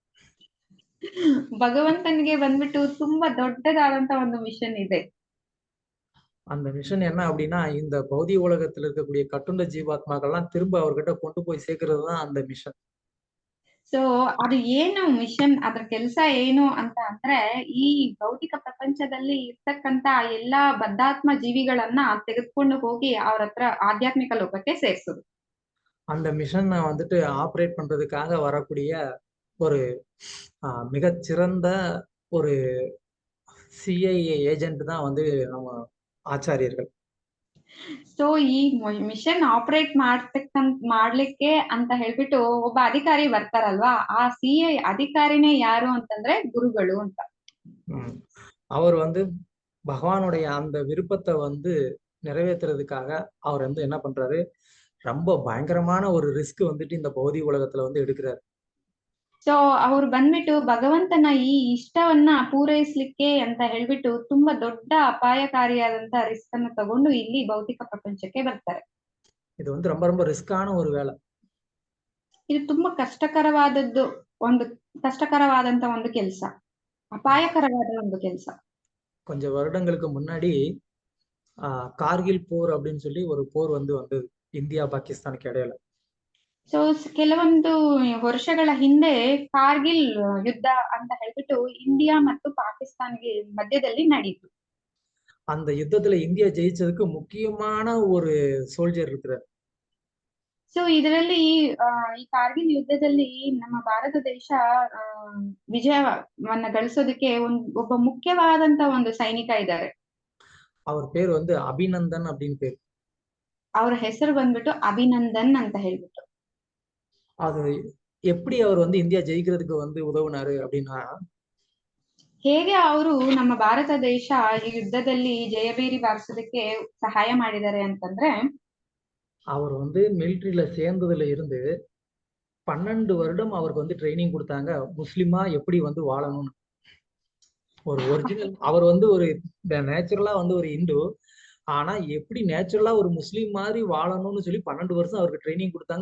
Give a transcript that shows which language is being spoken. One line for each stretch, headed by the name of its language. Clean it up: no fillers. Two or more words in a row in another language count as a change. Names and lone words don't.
Kannada: ಭಗವಂತನಿಗೆ ಬಂದ್ಬಿಟ್ಟು ತುಂಬಾ ದೊಡ್ಡದಾದಂತ ಒಂದು ಮಿಷನ್ ಇದೆ.
Tamil: அந்த மிஷன் என்ன அப்படின்னா, இந்த பௌதிக உலகத்துல இருக்கக்கூடிய கட்டுண்ட ஜீவாத்மாக்கள்லாம் திரும்ப அவர்கிட்ட கொண்டு போய் சேர்க்கறது தான் அந்த மிஷன்.
Kannada: ಸೊ ಅದು ಏನು ಮಿಷನ್, ಅದ್ರ ಕೆಲಸ ಏನು ಅಂತ ಅಂದ್ರೆ ಈ ಭೌತಿಕ ಪ್ರಪಂಚದಲ್ಲಿ ಇರ್ತಕ್ಕಂತ ಎಲ್ಲಾ ಬದ್ಧಾತ್ಮ ಜೀವಿಗಳನ್ನ ತೆಗೆದುಕೊಂಡು ಹೋಗಿ ಅವ್ರ ಹತ್ರ ಆಧ್ಯಾತ್ಮಿಕ ಲೋಕಕ್ಕೆ ಸೇರ್ಸೋದು.
Tamil: அந்த மிஷனை வந்துட்டு ஆப்ரேட் பண்றதுக்காக வரக்கூடிய ஒரு மிகச்சிறந்த ஒரு
English: CIA agent
Tamil: தான் வந்து நம்ம ಆಚಾರ್ಯர்கள்.
Kannada: ಸೊ ಈ
English: mission operate
Kannada: ಮಾಡ್ಲಿಕ್ಕೆ ಅಂತ ಹೇಳ್ಬಿಟ್ಟು ಒಬ್ಬ ಅಧಿಕಾರಿ ಬರ್ತಾರಲ್ವಾ, ಆ ಸಿಐ ಅಧಿಕಾರಿನೇ ಯಾರು ಅಂತಂದ್ರೆ ಗುರುಗಳು ಅಂತ.
Tamil: அவர் வந்து பகவானுடைய அந்த விருப்பத்தை வந்து நிறைவேற்றுறதுக்காக அவர் வந்து என்ன பண்றாரு, ரொம்ப பயங்கரமான ஒரு ரிஸ்க் வந்துட்டு இந்த பௌதிக உலகத்துல வந்து எடுக்கிறாரு.
Kannada: ಸೊ ಅವ್ರು ಬಂದ್ಬಿಟ್ಟು ಭಗವಂತನ ಈ ಇಷ್ಟವನ್ನ ಪೂರೈಸ್ಲಿಕ್ಕೆ ಅಂತ ಹೇಳ್ಬಿಟ್ಟು ತುಂಬಾ ದೊಡ್ಡ ಅಪಾಯಕಾರಿಯಾದಂತ ರಿಸ್ಕ್ ಅನ್ನು ತಗೊಂಡು ಇಲ್ಲಿ ಭೌತಿಕ ಪ್ರಪಂಚಕ್ಕೆ ಬರ್ತಾರೆ.
Tamil: இது வந்து ரொம்ப ரொம்ப ரிஸ்கான ஒரு வேலை.
Kannada: ಇದು ತುಂಬಾ ಕಷ್ಟಕರವಾದಂತ ಒಂದು ಕೆಲಸ, ಅಪಾಯಕರವಾದ ಒಂದು ಕೆಲಸ.
Tamil: கொஞ்சம் வருடங்களுக்கு முன்னாடி கார்கில் போர் அப்படின்னு சொல்லி ஒரு போர் வந்து வந்தது இந்தியா பாகிஸ்தானுக்கு இடையில.
Kannada: ಸೊ ಕೆಲವೊಂದು ವರ್ಷಗಳ ಹಿಂದೆ ಕಾರ್ಗಿಲ್ ಯುದ್ಧ ಅಂತ ಹೇಳ್ಬಿಟ್ಟು ಇಂಡಿಯಾ ಮತ್ತು ಪಾಕಿಸ್ತಾನ್ಗೆ ಮಧ್ಯದಲ್ಲಿ ನಡೀತು.
Tamil: அந்த யுத்தத்துல இந்தியா ஜெயிச்சதுக்கு முக்கியமான ஒரு சோல்ஜர் இருக்கிறார்.
Kannada: ಸೊ ಇದರಲ್ಲಿ ಈ ಕಾರ್ಗಿಲ್ ಯುದ್ಧದಲ್ಲಿ ನಮ್ಮ ಭಾರತ ದೇಶ ವಿಜಯವನ್ನ ಗಳಿಸೋದಕ್ಕೆ ಒಬ್ಬ ಮುಖ್ಯವಾದಂತ ಒಂದು ಸೈನಿಕ ಇದ್ದಾರೆ.
Tamil: ಅವ್ರ பேர் வந்து ಅಭಿನಂದನ್ அப்படின்னு பேர்.
Kannada: ಅವ್ರ ಹೆಸರು ಬಂದ್ಬಿಟ್ಟು ಅಭಿನಂದನ್ ಅಂತ ಹೇಳ್ಬಿಟ್ಟು.
Tamil: அது எப்படி அவர் வந்து இந்தியா ஜெயிக்கிறதுக்கு வந்து உதவுனாரு அப்படின்னா,
Kannada: ಹೇಗೆ ಅವರು ನಮ್ಮ ಭಾರತ ದೇಶ ಈ ಯುದ್ಧದಲ್ಲಿ ಜಯಬೇರಿ ಬಾರಿಸೋದಕ್ಕೆ ಸಹಾಯ ಮಾಡಿದ್ದಾರೆ ಅಂತಂದ್ರೆ,
Tamil: அவர் வந்து மிலிಟரியில சேர்ந்ததுல இருந்து 12 வருடம் அவருக்கு வந்து ட்ரைனிங் கொடுத்தாங்க, முஸ்லிமா எப்படி வந்து வாழணும்னு. ஒரு ஒரிஜினல் அவர் வந்து ஒரு நேச்சுரலா வந்து ஒரு இந்து, ஆனா எப்படி நேச்சுரலா ஒரு முஸ்லீம் மாதிரி வாழணும்னு சொல்லி 12 வருஷம் அவருக்கு ட்ரைனிங் கொடுத்தாங்க.